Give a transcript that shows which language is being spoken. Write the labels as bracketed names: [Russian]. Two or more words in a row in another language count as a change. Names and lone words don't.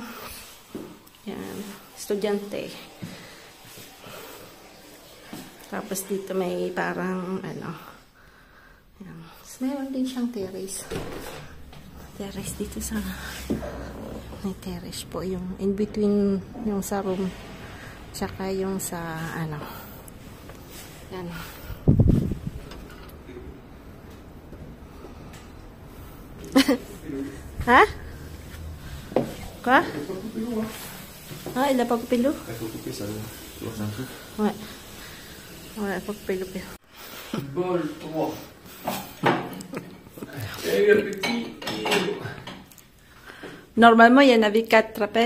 [Filipino] Yan. Estudyante. Tapos dito may parang yan. Meron din siyang terrace. Terrace dito sa may terrace po yung [English] in between [Filipino] yung sa room tsaka yung sa yan. Ha? [French] Quoi? Ah, il a pas coupé l'eau? Il faut couper ça, tu vois, c'est un truc. Ouais. Ouais, il faut couper l'eau. Bol 3. Et le petit îlot. Normalement, il y en avait 4, rappels.